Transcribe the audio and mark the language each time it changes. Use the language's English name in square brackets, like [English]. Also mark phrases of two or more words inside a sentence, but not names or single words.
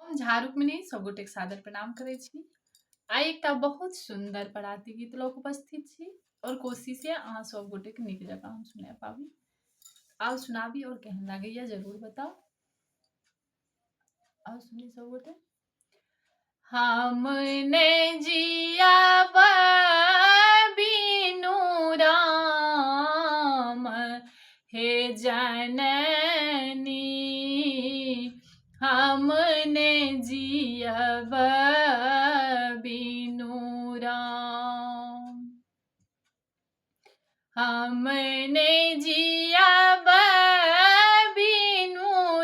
[Maithili] हम झारुकमणि सब गोटे के सादर प्रणाम करै छी। आइ एकटा बहुत सुंदर पराती गीत लऽ कऽ उपस्थित छी और कोशिश है अहाँ सब गोटे के नीक जकाँ हम सुना पाबी। आओ सुनाबी और केहन लागैया जरूर बताओ। आओ सुनी सब गोटे। हमने जियाब बिनु राम हे जननी, हमने जियब बिनु राम, हमने जियब बिनु